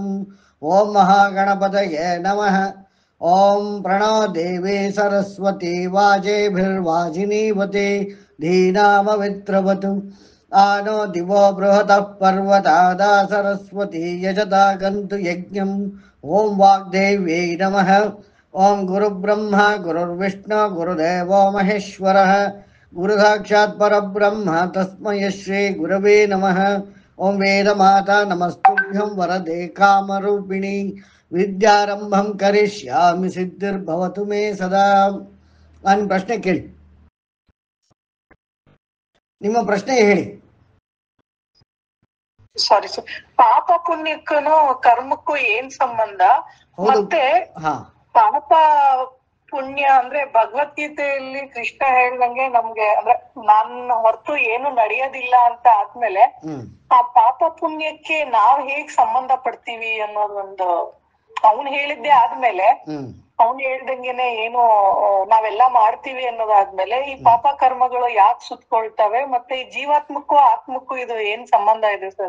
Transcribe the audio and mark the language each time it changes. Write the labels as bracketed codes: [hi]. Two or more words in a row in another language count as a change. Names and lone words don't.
[sa] ಓಂ ಮಹಾಗಣಪತಯೇ ನಮಃ. ಓಂ ಪ್ರಣೋ ದೇವಿ ಸರಸ್ವತಿ ವಾಜೇಭಿರ್ವಾಜಿನೀವತಿ ಧೀನಾಮವಿತ್ರವತು. ಆನೋ ದಿವೋ ಬೃಹತಃ ಪರ್ವತಾದಾ ಸರಸ್ವತಿ ಯಜತಾ ಗಂತು ಯಜ್ಞಂ. ಓಂ ವಾಗ್ದೇವ್ಯೈ ನಮಃ. ಓಂ ಗುರುಬ್ರಹ್ಮ ಗುರುರ್ವಿಷ್ಣು ಗುರುದೇವೋ ಮಹೇಶ್ವರಃ ಗುರುಸಾಕ್ಷಾತ್ ಪರಬ್ರಹ್ಮ ತಸ್ಮೈ ಶ್ರೀ ಗುರವೇ ನಮಃ. ಓಂ ವೇದಮಾತಾ ನಮಸ್ತುಭ್ಯಂ ವರದೆ ಕಾಮರೂಪಿಣಿ ವಿದ್ಯಾರಂಭಂ ಕರಿಷ್ಯಾಮಿ ಸಿದ್ಧಿರ್ಭವತು ಮೇ ಸದಾ. [kn] ನಾನು ಪ್ರಶ್ನೆ ಕೇಳಿ, ನಿಮ್ಮ ಪ್ರಶ್ನೆ ಹೇಳಿ. ಸಾರಿ ಸರ್, ಪಾಪ ಪುಣ್ಯಕ್ಕೂ ಕರ್ಮಕ್ಕೂ ಏನ್ ಸಂಬಂಧ? ಮತ್ತೆ ಪಾಪ ಪುಣ್ಯ ಅಂದ್ರೆ ಭಗವದ್ಗೀತೆಯಲ್ಲಿ ಕೃಷ್ಣ ಹೇಳ್ದಂಗೆ ನಮ್ಗೆ ಅಂದ್ರೆ ನನ್ನ ಹೊರತು ಏನು ನಡೆಯೋದಿಲ್ಲ ಅಂತ ಆದ್ಮೇಲೆ ಆ ಪಾಪ ಪುಣ್ಯಕ್ಕೆ ನಾವ್ ಹೇಗ್ ಸಂಬಂಧ ಪಡ್ತೀವಿ ಅನ್ನೋದೊಂದು ಅವ್ನ್ ಹೇಳಿದ್ದೆ ಆದ್ಮೇಲೆ ಅವ್ನು ಹೇಳ್ದಂಗೆನೆ ಏನು ನಾವೆಲ್ಲಾ ಮಾಡ್ತೀವಿ ಅನ್ನೋದಾದ್ಮೇಲೆ ಈ ಪಾಪ ಕರ್ಮಗಳು ಯಾಕೆ ಸುತ್ಕೊಳ್ತವೆ, ಮತ್ತೆ ಈ ಜೀವಾತ್ಮಕ್ಕೂ ಆತ್ಮಕ್ಕೂ ಇದು ಏನ್ ಸಂಬಂಧ ಇದೆ ಸರ್?